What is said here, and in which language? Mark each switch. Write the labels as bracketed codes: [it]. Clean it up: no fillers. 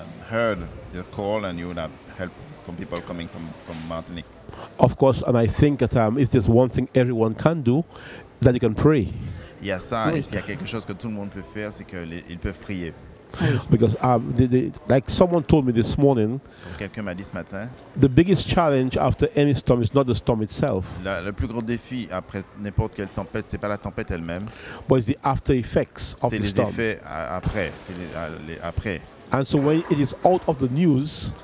[en] Heard the call and you would have help from people coming from Martinique. Of course, and I think that if there's one thing everyone can do, that they can pray. [fr] Il y a ça, et s'il y a quelque chose que tout le monde peut faire, c'est qu'ils peuvent prier. [en] Because like someone told me this morning, [fr] Comme quelqu'un m'a dit ce matin, [en] the biggest challenge after any storm is not the storm itself, [fr] le plus gros défi après n'importe quelle tempête, c'est pas la tempête elle-même, [en] but it's the after effects of [fr] c'est [en] the [fr] les [en] storm. [fr] effets après, les après. [en] And so when it is out of the news,